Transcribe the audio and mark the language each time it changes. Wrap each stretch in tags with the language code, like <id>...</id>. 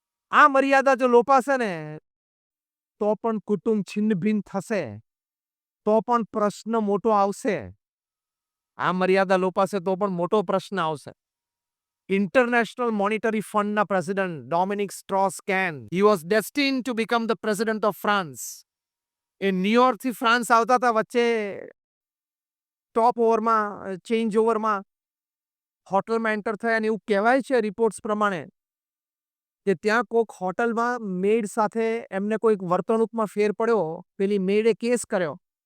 <gu>આ મર્યાદા જો લોપાશે ને તો પણ કુટુંબ છિન્ન ભિન્ન થશે, તો પણ પ્રશ્ન મોટો આવશે। આ મર્યાદા લોપાશે તો પણ મોટો પ્રશ્ન આવશે।</gu> <en>International monetary ફંડના president Dominique Strauss Kahn, he was destined to become the president of France।</en> <gu>A ન્યુયોર્કથી France આવતા હતા, વચ્ચે ટોપ ઓવરમાં, ચેન્જ ઓવરમાં હોટલમાં એન્ટર થયા અને એવું કહેવાય છે રિપોર્ટ્સ પ્રમાણે કે ત્યાં કોઈક હોટલમાં મેડ સાથે એમને કોઈક વર્તણૂકમાં ફેર પડ્યો, પેલી મેડે કેસ કર્યો</gu>